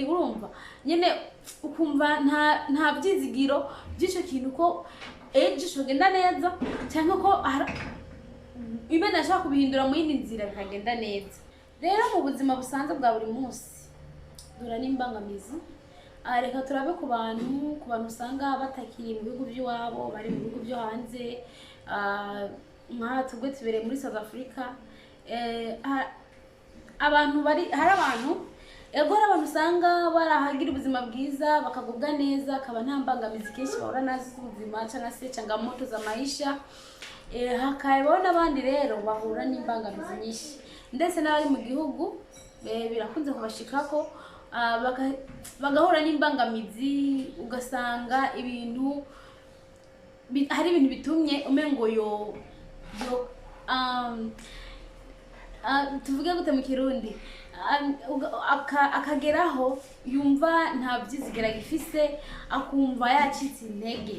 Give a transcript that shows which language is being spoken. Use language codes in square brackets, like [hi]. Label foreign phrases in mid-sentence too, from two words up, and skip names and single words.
[rn] Urumva nyene ukumva nta byizigiro by'ico kintu ko ejo shogenda neza, cyangwa ko Imana ashaka kubihindura mu yindi nzira bikagenda neza. Rero mu buzima busanzwe bwa buri munsi duhura n'imbangamizi. Reka turabe ku bantu usanga batakiri mu bihugu by'iwabo, bari mu bihugu byo hanze. Nka tugwe tubereye muri South Africa, hari abantu usanga barahagira ubuzima bwiza bakagubwa neza, akaba nta mbangamizi kenshi bahura nazo z'ubuzima cyangwa se [sw] changamoto za maisha. [rn] Hakabaho n'abandi rero bahura n'imbangamizi nyinshi, ndetse n'abari mu gihugu birakunze kubashikako bagahura n'imbangamizi, ugasanga hari ibintu bitumye umengo tuvuge gute mu Kirundi, akageraho yumva nta byizigera gifise, akumva yacitse intege.